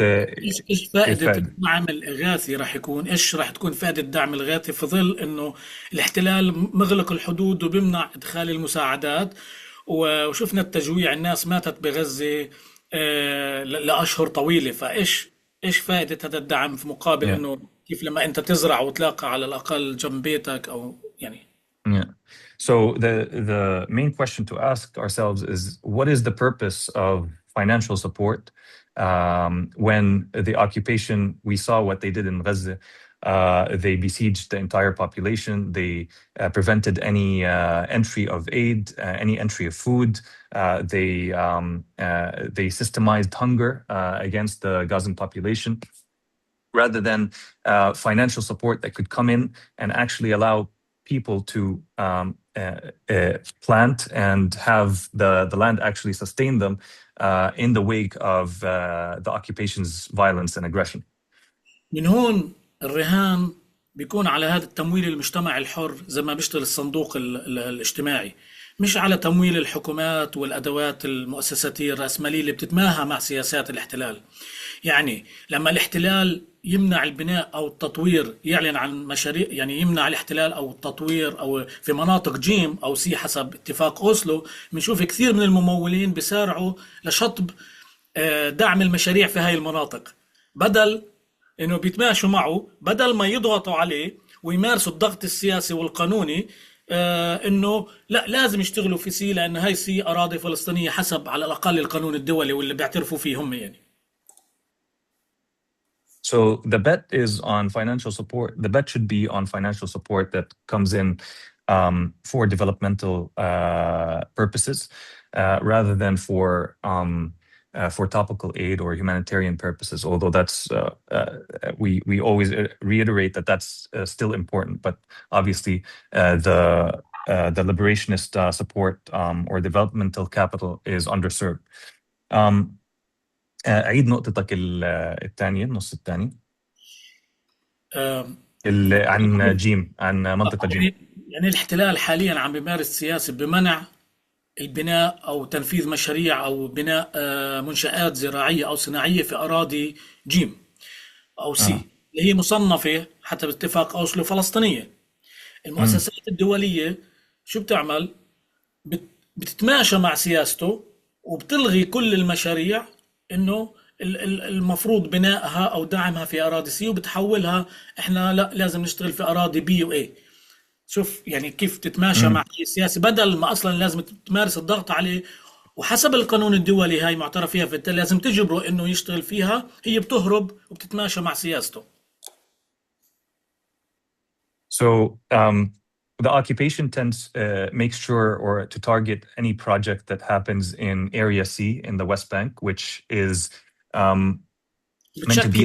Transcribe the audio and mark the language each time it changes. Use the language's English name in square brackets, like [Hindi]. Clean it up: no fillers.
[Arabic] ايش فائدة الدعم الإغاثي راح يكون؟ ايش راح تكون فائدة الدعم الإغاثي في ظل انه الاحتلال مغلق الحدود وبيمنع ادخال المساعدات، وشفنا التجويع، الناس ماتت بغزة لأشهر طويلة. ايش فائدة هذا الدعم في مقابل انه كيف لما انت تزرع وتلاقى على الأقل جنب بيتك او يعني. [English] Yeah. So the main question to ask ourselves is, what is the purpose of financial support when the occupation, we saw what they did in Gaza. They besieged the entire population. They prevented any entry of aid, any entry of food. They systemized hunger against the Gazan population, rather than financial support that could come in and actually allow people to plant and have the land actually sustain them in the wake of the occupation's violence and aggression. [Arabic] من هون الرهان بيكون على هذا التمويل المجتمعي الحر زي ما بيشتغل الصندوق الاجتماعي، مش على تمويل الحكومات والأدوات المؤسساتية الرأسمالية اللي بتتماهى مع سياسات الاحتلال. يعني لما الاحتلال يمنع البناء أو التطوير، يعلن عن مشاريع، يعني يمنع الاحتلال أو التطوير أو في مناطق جيم أو سي حسب اتفاق أوسلو، بنشوف كثير من الممولين بيسارعوا لشطب دعم المشاريع في هاي المناطق، بدل إنه بيتماشوا معه، بدل ما يضغطوا عليه ويمارسوا الضغط السياسي والقانوني إنه لا لازم يشتغلوا في سي، لأن هاي سي أراضي فلسطينية حسب على الأقل القانون الدولي واللي بيعترفوا فيه هم يعني. [English] So the bet is on financial support. The bet should be on financial support that comes in for developmental purposes, rather than for topical aid or humanitarian purposes. Although that's we always reiterate that that's still important, but obviously the liberationist support or developmental capital is underserved. [Arabic] عيد نقطتك الثانية، النص الثاني عن جيم، عن منطقة جيم. يعني الاحتلال حاليا عم بيمارس سياسة بمنع البناء أو تنفيذ مشاريع أو بناء منشآت زراعية أو صناعية في أراضي جيم أو سي اللي هي مصنفة حتى باتفاق أوسلو فلسطينية. المؤسسات الدولية شو بتعمل؟ بتتماشى مع سياسته وبتلغي كل المشاريع إنه المفروض بنائها أو دعمها في أراضي سي، وبتحولها إحنا لا لازم نشتغل في أراضي بي و A. شوف يعني كيف تتماشى مع أي سياسي بدل ما أصلا لازم تمارس الضغط عليه. وحسب القانون الدولي هاي معترف فيها، فبالتالي لازم تجبره إنه يشتغل فيها. هي بتهرب وبتتماشى مع سياسته. [English] So the occupation tends makes sure or to target any project that happens in Area C in the West Bank, which is meant to be